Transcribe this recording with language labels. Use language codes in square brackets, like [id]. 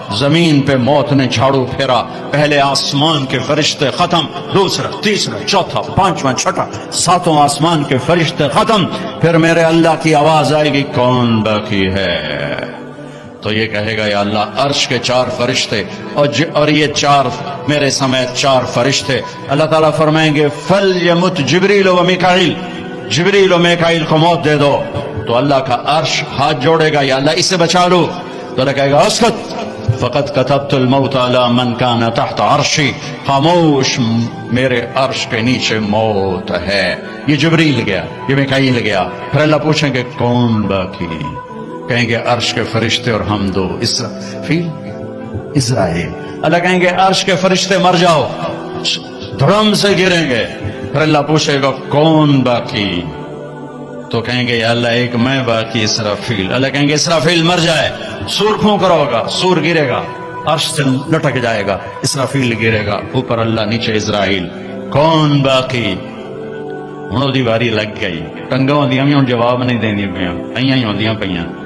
[ur] زمین پہ موت نے جھاڑو پھیرا, پہلے آسمان کے فرشتے ختم, دوسرا تیسرا چوتھا پانچواں چھٹا ساتوں آسمان کے فرشتے ختم. پھر میرے اللہ کی آواز آئے گی, کون باقی ہے؟ تو یہ کہے گا, یا اللہ عرش کے 4 فرشتے اور یہ 4 میرے سمیت 4 فرشتے. اللہ تعالیٰ فرمائیں گے, [ar] فلیمت جبریل و میکائیل, [ur] جبریل و میکائیل کو موت دے دو. تو اللہ کا عرش ہاتھ جوڑے گا, یا اللہ اسے بچا لو. تو اللہ کہے گا, [ar] اسکت, فقد كتبت الموت على من كان تحت عرشی, [ur] خاموش, میرے عرش کے نیچے موت ہے. یہ جبریل گیا, یہ میکائیل گیا. پھر اللہ پوچھیں گے, کون باقی؟ کہیں گے عرش کے فرشتے اور ہم دو, اسرافیل اسرائیل. اللہ کہیں گے, عرش کے فرشتے مر جاؤ, دھڑم سے گریں گے. پھر اللہ پوچھے گا, کون باقی؟ تو کہیں گے, یا اللہ ایک میں باقی, اسرافیل. اللہ کہیں گے, اسرافیل مر جائے, سور پھونک رہا ہوگا, سور گرے گا, عرش سے لٹک جائے گا, اسرافیل گرے گا, اوپر اللہ, نیچے اسرائیل. کون باقی؟ [pa] ہوں دی واری لگ گئی, ٹنگاں ہوندیاں بھی ہوں جواب نہیں دیندی پیاں, ایاں ہی ہوندیاں پیاں.